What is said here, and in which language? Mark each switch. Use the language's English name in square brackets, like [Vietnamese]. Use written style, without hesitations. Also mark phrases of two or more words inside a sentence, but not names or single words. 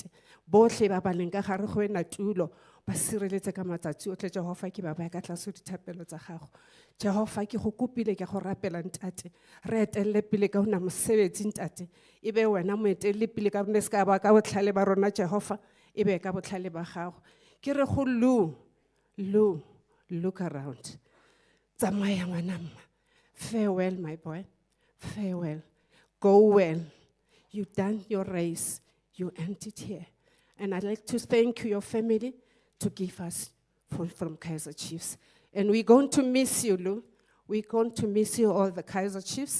[Tswana] Bohle ba ba leng ka gare go ena tulo ba sireletse ka matsatsi otle Jehova ke ba ba ka tlase dithapelo tsa gago. Jehova ke go kopile ke go rapela ntate. Re etelle pele ka ona mosebetsi ntate. Ebe wena mo etelle pele ka rona ska ba ka botlhale ba rona Jehova. Ebe ka botlhale ba gago. Ke re go [English] look around. [Tswana] Tsamaya ngwana mma. [English] Farewell my boy. Farewell. Go well. You've done your race. You ended here. And I'd like to thank your family to give us from Kaizer Chiefs. And we're going to miss you, Lou. We're going to miss you, all the Kaizer Chiefs.